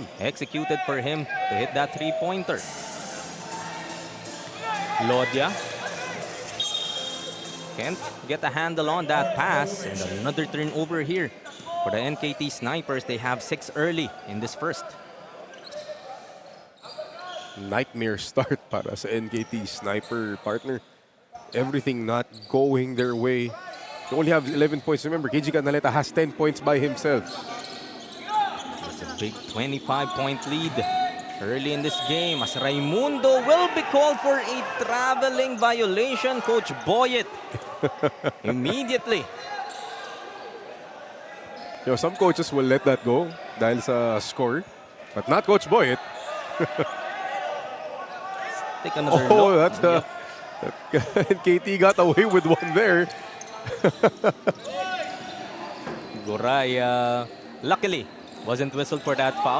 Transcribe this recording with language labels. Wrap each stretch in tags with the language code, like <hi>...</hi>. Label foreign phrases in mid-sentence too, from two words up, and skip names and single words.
<en>executed for him to hit that three-pointer. Lodya can't get a handle on that pass. And another turnover here for the NKT Snipers. They have 6 early in this first. Nightmare start</en> <tl>para sa</tl> <en>NKT Sniper partner. Everything not going their way. They only have 11 points. Remember, KG Canaleta has 10 points by himself. It's a big 25-point lead early in this game as Raimundo will be called for a traveling violation. Coach Boyet immediately. You know, some coaches will let that go</en> <tl>dahil sa</tl> <en>score, but not Coach Boyet. Take another Oh, look. that NKT got away with one there. Goraya luckily wasn't whistled for that foul.</en>